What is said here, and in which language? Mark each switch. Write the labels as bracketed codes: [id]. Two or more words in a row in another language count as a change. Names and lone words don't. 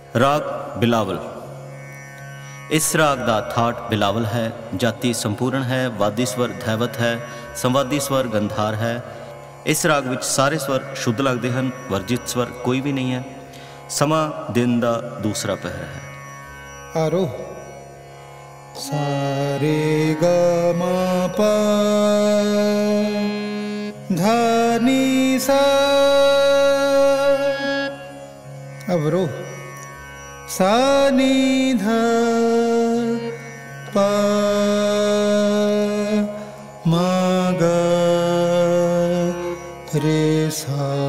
[hi] राग बिलावल। इस राग का थाट बिलावल है। जाति संपूर्ण है। वादी स्वर धैवत है। संवादी स्वर गंधार है। इस राग विच सारे स्वर शुद्ध लगते हैं। वर्जित स्वर कोई भी नहीं है। समा दिन का दूसरा पहर है। आरोह सारे ग म प ध नि सा। अवरोह सा नि ध प म ग रे सा।